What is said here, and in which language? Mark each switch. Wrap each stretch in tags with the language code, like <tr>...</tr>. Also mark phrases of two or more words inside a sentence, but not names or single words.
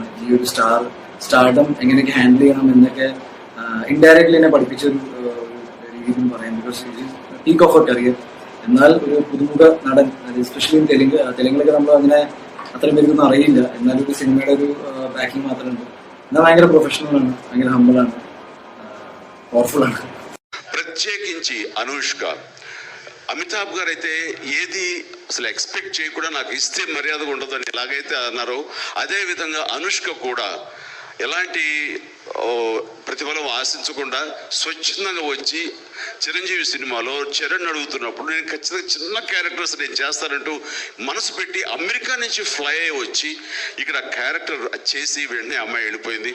<ml>ഈ ഒരു സ്റ്റാർഡം എങ്ങനെയൊക്കെ ഹാൻഡിൽ ചെയ്യണം എന്നൊക്കെ ഇൻഡയറക്ട്ലി എന്നെ പഠിപ്പിച്ചൊരു രീതി എന്ന് പറയാം.</ml> <en>because peak of a career.</en> <ml>എന്നാൽ ഒരു പുതുമുഖ നടൻ, എസ്പെഷ്യലി തെലുങ്കിലൊക്കെ നമ്മൾ അങ്ങനെ അത്രയും പേർക്കൊന്നും അറിയില്ല. എന്നാലും ഒരു സിനിമയുടെ ഒരു ബാക്കിംഗ് മാത്രമുണ്ട്. എന്നാൽ ഭയങ്കര പ്രൊഫഷണലാണ്, ഭയങ്കര</ml> <en>humble, powerful</en> <ml>ആണ്.</ml> <te>ప్రత్యేకించి అనుష్క, అమితాబ్ గారు అయితే ఏది అసలు ఎక్స్పెక్ట్ చేయకుండా నాకు ఇస్తే మర్యాదగా ఉండదని ఎలాగైతే అన్నారో అదే విధంగా అనుష్క కూడా ఎలాంటి ప్రతిఫలం ఆశించకుండా స్వచ్ఛందంగా వచ్చి చిరంజీవి సినిమాలో చరణ్ అడుగుతున్నప్పుడు నేను ఖచ్చితంగా చిన్న క్యారెక్టర్స్ నేను చేస్తానంటూ మనసు పెట్టి అమెరికా నుంచి ఫ్లై అయ్యి వచ్చి ఇక్కడ క్యారెక్టర్ చేసి వెంటనే అమ్మాయి వెళ్ళిపోయింది.</te>